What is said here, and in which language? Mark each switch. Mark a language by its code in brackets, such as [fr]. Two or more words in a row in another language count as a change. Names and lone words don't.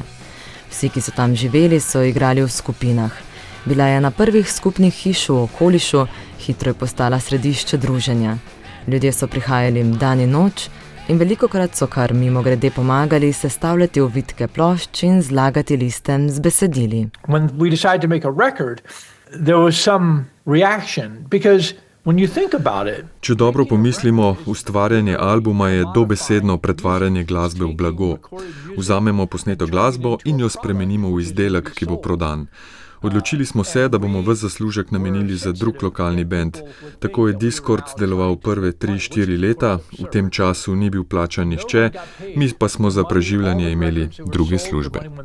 [sl] Vsi, ki so tam živeli, so igrali v skupinah. Bila je na prvih skupnih hiš v okolišu, hitro je postala središče druženja. Ljudje so prihajali dan in noč in velikokrat so kar mimogrede pomagali sestavljati ovitke plošč in zlagati liste z besedili. [en] When we decided to make a record, there was some reaction because when you think about it, [sl] Če dobro pomislimo, ustvarjanje albuma je dobesedno pretvarjanje glasbe v blago. Vzamemo posneto glasbo in jo spremenimo v izdelek, ki bo prodan. Odločili smo se, da bomo ves zaslužek namenili za drug lokalni bend. Tako je Discord deloval prve 3-4 leta, v tem času ni bil plačan nihče, mi pa smo za preživljanje imeli druge službe.